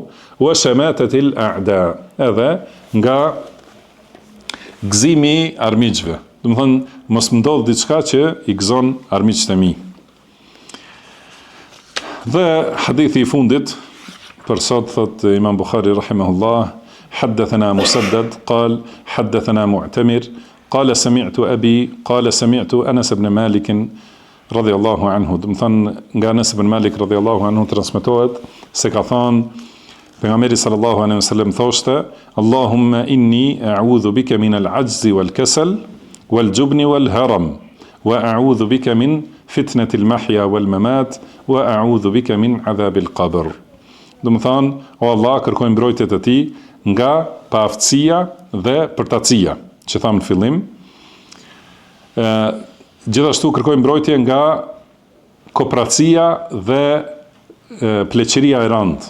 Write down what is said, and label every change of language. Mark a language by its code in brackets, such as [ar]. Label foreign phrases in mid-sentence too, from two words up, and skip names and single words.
[ar] وشماتة الأعداء, [sq] edhe nga gëzimi i armiqve. Do të thënë mos më ndodh diçka që i gëzon armiqtë e mi. Dhe hadithi i fundit për sot thot Imam Bukhari rahimahullah, [ar] حدثنا مسدد قال حدثنا معتمر قال سمعت أبي قال سمعت أنس بن مالك رضي الله عنه. [sq] Do të thënë nga Anas ibn Malik [ar] رضي الله عنه [sq] transmetohet se ka thënë pejgamberi [ar] صلى الله عليه وسلم thoshte: اللهم إني أعوذ بك من العجز والكسل والجبن والهرم وأعوذ بك من فتنة المحيا والممات وأعوذ بك من عذاب القبر. [sq] Do të thënë, o Allah, kërkoj mbrojtje të ti nga paaftësia dhe përtatësia, që thamë në fillim. Gjithashtu kërkoj mbrojtje nga kopratësia dhe pleqëria e rëndë.